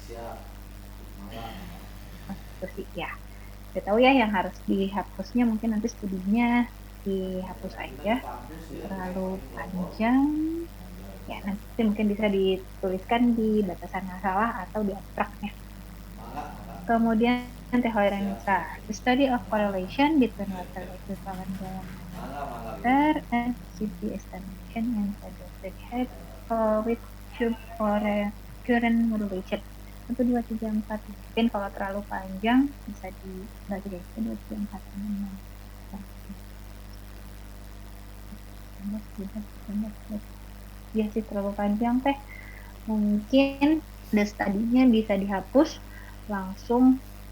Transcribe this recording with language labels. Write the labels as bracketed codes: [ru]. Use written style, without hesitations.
[id] Konstitusi ya. Saya tahu ya yang harus dihapusnya mungkin nanti studinya dihapus aja, terlalu panjang. Ya nanti mungkin bisa dituliskan di batasan masalah atau di abstraknya. Kemudian [en] teoretica, the study of correlation between water equivalent diameter and city estimation and suggested head with tube current modulation. [id] 1, 2, 3, 4. Mungkin kalau terlalu panjang bisa dibagi dari 1, 2, 3, 4, 5, 6. Ya sih terlalu panjang teh. Mungkin the study-nya bisa dihapus langsung.